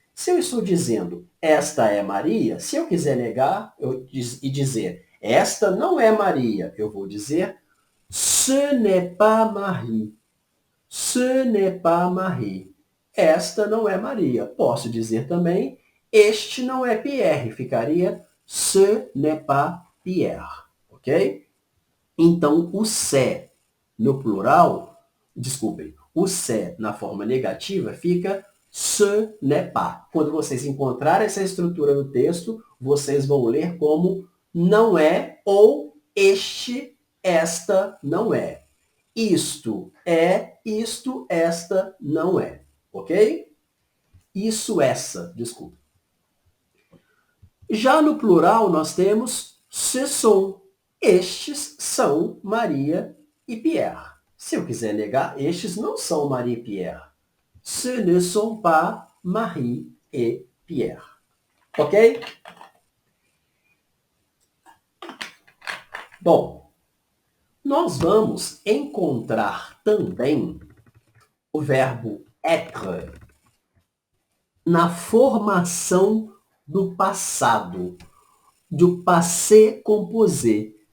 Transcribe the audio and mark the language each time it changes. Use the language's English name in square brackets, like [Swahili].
[Portuguese] Se eu estou dizendo esta é Maria, se eu quiser negar e dizer esta não é Maria, eu vou dizer [French] ce n'est pas Marie. [Portuguese] Ce n'est pas Marie. esta não é Maria. Posso dizer também, este não é Pierre. Ficaria [French] ce n'est pas Pierre. [Portuguese] Ok? Então, o c'est no plural, desculpem, o c'est na forma negativa fica [French] ce n'est pas. [Portuguese] Quando vocês encontrarem essa estrutura no texto, vocês vão ler como não é ou este, esta não é. Isto é, isto, esta não é. Ok? Isso, essa, desculpa. Já no plural, nós temos ce sont. Estes são Maria e Pierre. Se eu quiser negar, estes não são Maria e Pierre. [French] Ce ne sont pas Marie et Pierre. [Portuguese] Ok? Bom, nós vamos encontrar também o verbo être na formação do passado, do passé composé.